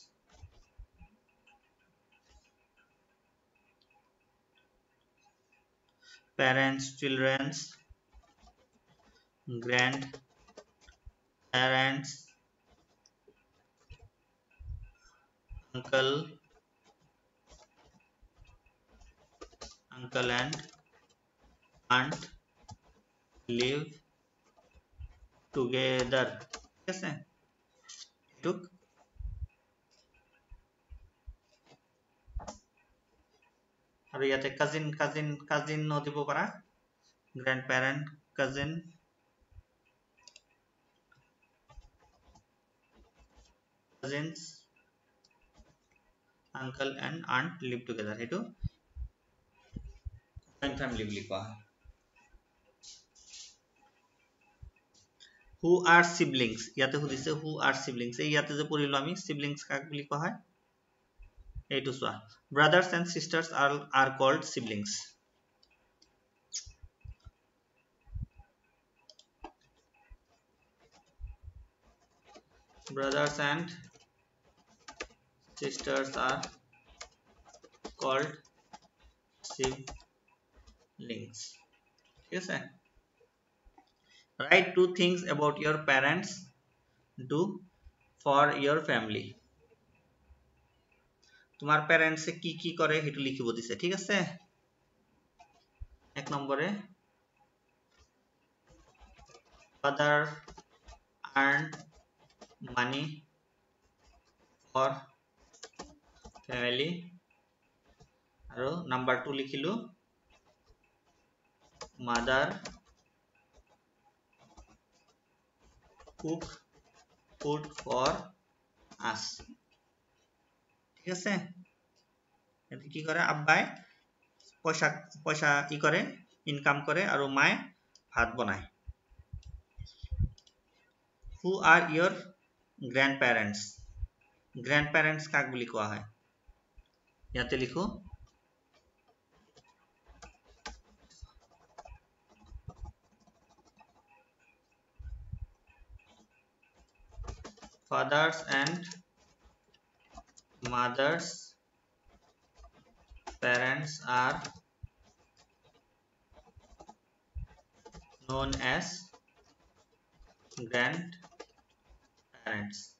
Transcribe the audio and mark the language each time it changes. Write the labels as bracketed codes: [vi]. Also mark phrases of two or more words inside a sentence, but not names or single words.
[en] grandparents, uncle and aunt live together. [as] ঠিক আছে এটুক আৰু ইয়াতে কাজিন দিব পাৰা [en] grandparent, cousins, uncle and aunt live together [as] সেইটো [en] joint family [as] বুলি কোৱা হয় [en] who are siblings [as] ইয়াতে সুধিছে [en] who are siblings [as] এই ইয়াতে যে পঢ়িলো আমি siblings কাক বুলি কোৱা হয় এইটো চোৱা [en] brothers and sisters are called siblings brothers and sisters are called siblings [as] ঠিক আছে [en] write two things about your parents do for your family [as] তোমার প্যারেন্টস কি কি করে হেতু লিখিব দিছে ঠিক আছে এক নম্বরে [en] father earn money for family [as] আৰু নাম্বার 2 লিখিলো [en] mother cook food for us. [as] ঠিক আছে, কি করে আব্বাই পয়সা পয়সা ই করে ইনকাম করে আৰু মায়ে ভাত বনায়। [en] Who are your grand parents? [as] গ্র্যান্ড প্যারেন্টস কাক বুলি কোৱা হয়? ইয়াতে লিখো [en] fathers and mothers parents are known as grandparents.